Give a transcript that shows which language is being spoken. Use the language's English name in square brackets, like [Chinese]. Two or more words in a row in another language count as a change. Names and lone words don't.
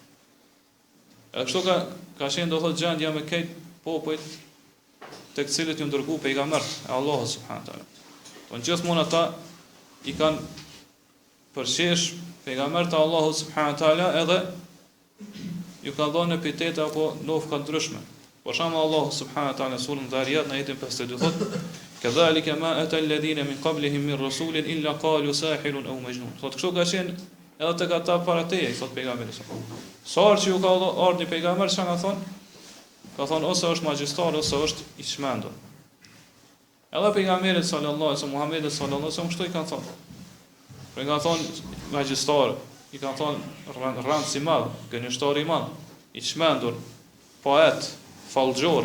[Albanian] E kështu ka qenë do thot gjendja me këtë popujt tek cilët ju dërguar pejgambert e Allahut [Arabic] سبحانه تعالى. [Albanian] Po gjithmonë ata i kanë përqesh pejgambert e Allahut [Arabic] سبحانه تعالى [Albanian] edhe ju kanë dhënë epitete apo nofka ndryshme. Për shembull Allahu [Arabic] سبحانه تعالى [Albanian] surën Dhariyat në ajetin 52 thotë [Arabic] كذلك ما أتى الذين من قبلهم من رسول إلا قالوا ساحر أو مجنون. [Albanian] Thotë kështu ka qenë edhe tek ata para teje, thot pejgamberi [Arabic] صلى الله عليه وسلم. [Albanian] Sa që ju ka ardhur pejgamber çka ka thonë? Ka thonë ose është magjistar ose është i çmendur. Edhe pejgamberi [Arabic] صلى الله عليه وسلم, [Albanian] Muhamedi [Arabic] صلى الله عليه وسلم [Albanian] kështu i kanë thonë. Për nga thonë magjistar, i kanë thonë rënd si madh, gënjeshtar i madh, i çmendur, poet, fallxhor.